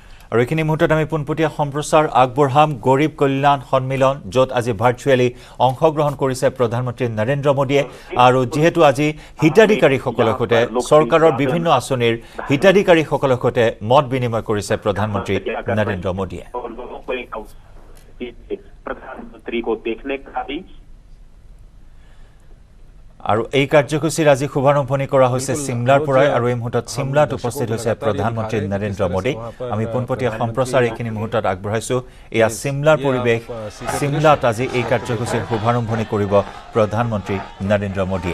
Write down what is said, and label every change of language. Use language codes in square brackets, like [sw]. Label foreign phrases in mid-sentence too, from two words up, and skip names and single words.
[as] আৰু এইখিনি মুহূৰ্তত আমি পোনপটীয়া সম্প্ৰচাৰ আগবঢ়াম গৰীব কল্যাণ সন্মিলন, য'ত আজি ভাৰ্চুৱেলি অংশগ্ৰহণ কৰিছে প্ৰধানমন্ত্ৰী নৰেন্দ্ৰ মোদীয়ে। আৰু যিহেতু আজি হিতাধিকাৰীসকলৰ সৈতে চৰকাৰৰ বিভিন্ন আঁচনিৰ হিতাধিকাৰীসকলৰ সৈতে মত বিনিময় কৰিছে প্ৰধানমন্ত্ৰী নৰেন্দ্ৰ মোদীয়ে। [hi] प्रधानमंत्री को देखने का भी [as] আৰু এই কাৰ্যসূচীৰ আজি শুভাৰম্ভণি কৰা হৈছে চিমলাৰ পৰাই। আৰু এই মুহূৰ্তত চিমলাত উপস্থিত হৈছে প্ৰধানমন্ত্ৰী নৰেন্দ্ৰ মোদী। আমি পোনপটীয়া সম্প্ৰচাৰ এইখিনি মুহূৰ্তত আগবঢ়াইছো। এয়া চিমলাৰ পৰিৱেশ। চিমলাত আজি এই কাৰ্যসূচীৰ শুভাৰম্ভণি কৰিব প্ৰধানমন্ত্ৰী নৰেন্দ্ৰ মোদীয়ে।